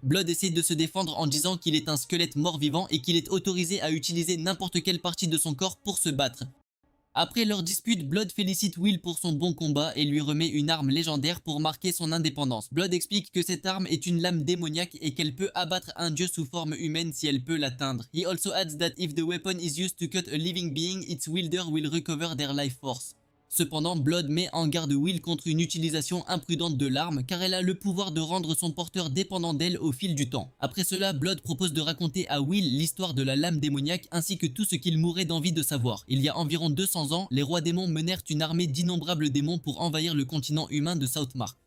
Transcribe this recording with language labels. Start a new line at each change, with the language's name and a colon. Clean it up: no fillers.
French: Blood essaie de se défendre en disant qu'il est un squelette mort-vivant et qu'il est autorisé à utiliser n'importe quelle partie de son corps pour se battre. Après leur dispute, Blood félicite Will pour son bon combat et lui remet une arme légendaire pour marquer son indépendance. Blood explique que cette arme est une lame démoniaque et qu'elle peut abattre un dieu sous forme humaine si elle peut l'atteindre.
English: He also adds that if the weapon is used to cut a living being, its wielder will recover their life force.
French: Cependant, Blood met en garde Will contre une utilisation imprudente de l'arme car elle a le pouvoir de rendre son porteur dépendant d'elle au fil du temps. Après cela, Blood propose de raconter à Will l'histoire de la lame démoniaque ainsi que tout ce qu'il mourrait d'envie de savoir. Il y a environ 200 ans, les rois démons menèrent une armée d'innombrables démons pour envahir le continent humain de Southmark.